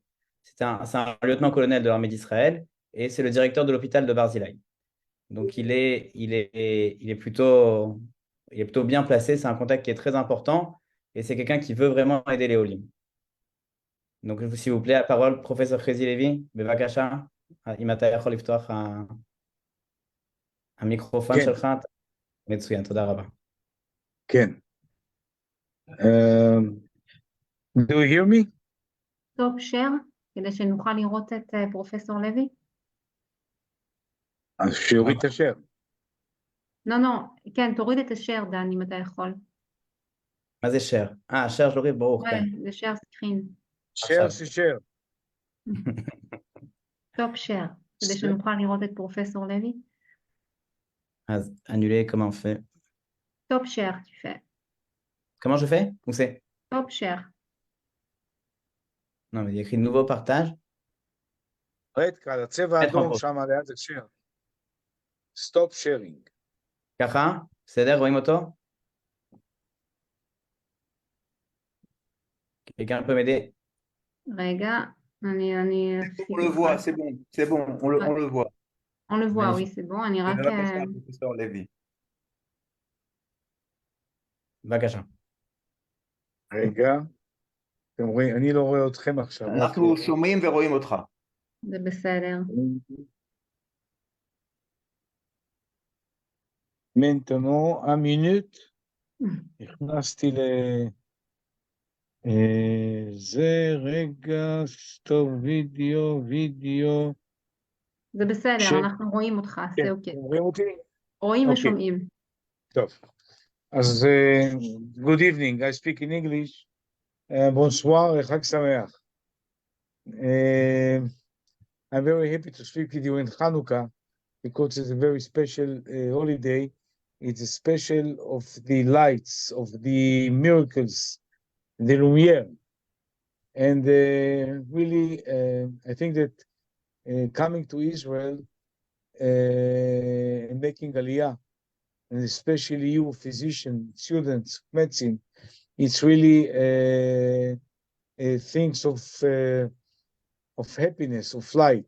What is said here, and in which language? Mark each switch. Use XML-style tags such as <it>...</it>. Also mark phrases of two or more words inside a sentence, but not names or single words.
<fr>C'est un lieutenant-colonel de l'armée d'Israël et c'est le directeur de l'hôpital de Barzilai. Donc il est plutôt bien placé. C'est un contact qui est très important et c'est quelqu'un qui veut vraiment aider les Olim. Donc, s'il vous plaît, la parole, professeur Chezi Lévy,</fr> <he>בבקשה, אם אתה יכול לפתוח המיקרופון כן, שלך, מצוין, תודה רבה. כן.</he> <en>Do you hear me?</en> <he>טוב, שר, כדי שנוכל לראות את פרופסור לוי. אז שיוריד את השאר. לא, כן, תוריד את השאר, דן, אם אתה יכול. מה זה share? share שלורי, ברור, כן. זה</he> <en>share screen.</en> <he>share זה share.</he> <en>Stop share,</en> <he>כדי שנוכל לראות את פרופסור לוי.</he> <fr>אז annuler, comment on fait?</fr> <en>Stop share,</en> <fr>tu fais. Comment je fais? Où c'est?</fr> <en>Stop share.</en> <fr>Non, mais il y a écrit nouveau partage.</fr> <he>רד, על הצבע איפה האדום פה? שם ליד השאר.</he> <en>Stop sharing.</en> <he>ככה? בסדר? רואים אותו?</he> <fr>Quelqu'un peut m'aider?</fr> <he>רגע, אני</he> <fr>On le voit, c'est bon, on le voit. On le voit, oui, Magnifique. c'est bon.</fr> <he>אני רק... בבקשה, פרופסור לוי. בבקשה. רגע. אתם רואים, אני לא רואה אתכם עכשיו. אנחנו שומעים ורואים אותך. זה בסדר. מנטנו, המינוט. נכנסתי זה רגע,</he> <en>stop video.</en> <he>זה בסדר, אנחנו רואים אותך, זה אוקיי. רואים אותי? רואים ושומעים. טוב.</he> <en>אז good evening, I speak in English.</en> <fr>Bonsoir,</fr> <he>חג שמח.</he> <en>I'm very happy to speak with you in Hanukkah because it's a very special holiday. It's a special of the lights, of the miracles, the lumiere. And really, I think that coming to Israel and making Aliyah, and especially you, physicians, students, medicine, it's really things of happiness, of light.</en>